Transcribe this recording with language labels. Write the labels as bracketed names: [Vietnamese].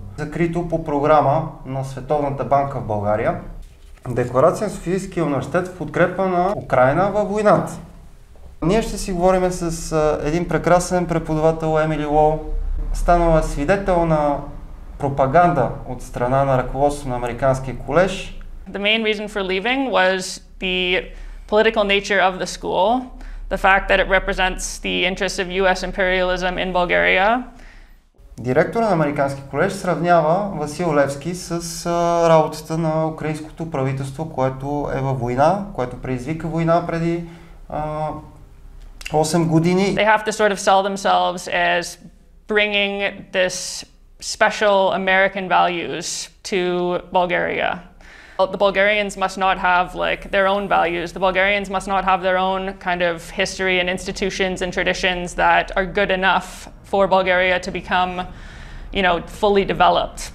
[Bulgarian] Закрито по програма на Световната банка в България. Декларация на Софийски Университет в подкрепа на Украйна във войната. Ние ще си говорим с един прекрасен преподавател, Емили Уол. Станала свидетел на пропаганда от страна на ръководството на Американския колеж. [English] The main reason for leaving was the political nature of the school, the fact that it represents the interests of US imperialism in Bulgaria. [Bulgarian] Директора на Американски колеж сравнява Васил Левски с работата на украинското правителство, което е във война, което предизвика война преди 8 години. [English] They have to sort of sell themselves as bringing this special American values to Bulgaria. The Bulgarians must not have like their own values. The Bulgarians must not have their own kind of history and institutions and traditions that are good enough for Bulgaria to become, you know, fully developed.